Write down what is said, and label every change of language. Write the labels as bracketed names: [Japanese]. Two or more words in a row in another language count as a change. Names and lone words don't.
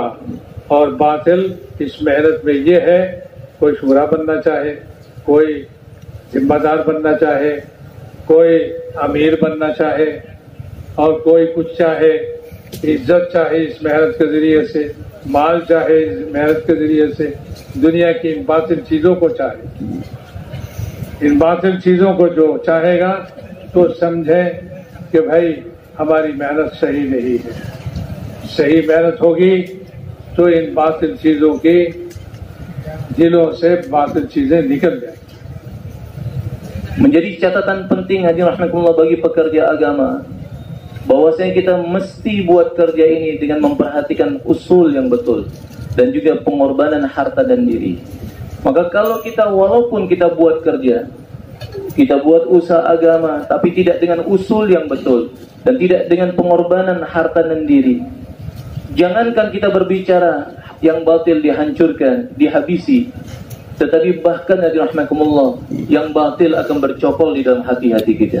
[Hindi] और बातिल इस मेहनत में ये है, कोई शुरा बनना चाहे, कोई जिम्मेदार बनना चाहे, कोई अमीर बनना चाहे और कोई कुछ चाहे, इज्जत चाहे इस मेहनत के जरिए से, माल चाहे इस मेहनत के जरिए से, दुनिया की इन बातिल चीज़ों को चाहे. इन बातिल चीज़ों को जो चाहेगा तो समझे कि भाई हमारी मेहनत सही नहीं है. सही मेहनत होगी तो इन बातिल चीज़ों की दिलों से बातिल चीज़ें निकल जाएंगी. [Indonesian] Menjadi catatan penting hadirin rahimakumullah bagi pekerja agama, bahwasanya kita mesti buat kerja ini dengan memperhatikan usul yang betul dan juga pengorbanan harta dan diri. Maka kalau kita walaupun kita buat kerja, kita buat usaha agama, tapi tidak dengan usul yang betul dan tidak dengan pengorbanan harta dan diri, jangankan kita berbicara yang batil dihancurkan, dihabisi, tetapi bahkan rahmatullah yang batil akan bercokol di dalam hati-hati kita.